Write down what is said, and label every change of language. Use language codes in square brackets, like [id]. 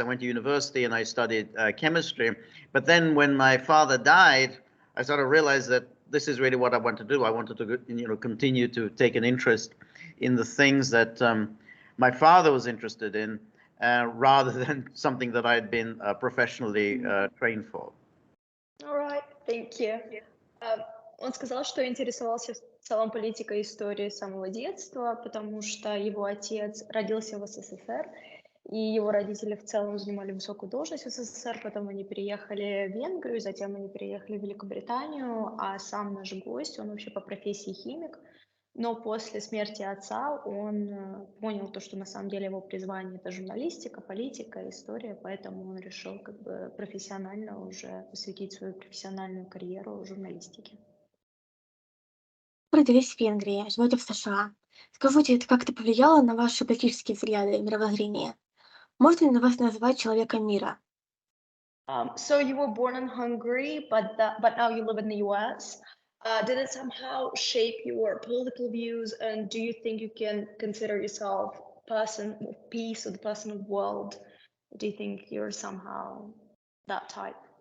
[en] I went to university and I studied chemistry. But then when my father died, I sort of realized that this is really what I want to do. I wanted to, continue to take an interest in the things that my father was interested in, rather than something that I had been professionally trained for. All right, thank you. [ru] Он сказал, что интересовался в целом политикой и историей с самого детства, потому что его отец родился в СССР, и его родители в целом занимали высокую должность в СССР, потом они переехали в Венгрию, затем они переехали в Великобританию, а сам наш гость, он вообще по профессии химик, но после смерти отца он понял то, что на самом деле его призвание — это журналистика, политика, история, поэтому он решил профессионально уже посвятить свою профессиональную карьеру журналистике. Вы родились в Венгрии, живете в США. Скажите, это как-то повлияло на ваши политические взгляды и мировоззрение? Можно ли вас назвать человеком мира? [en] So you were born in Hungary, but now you live in the US. Did it somehow shape your political views, and do you think you can consider yourself a person of peace or the person of world? Do you think you're somehow that type?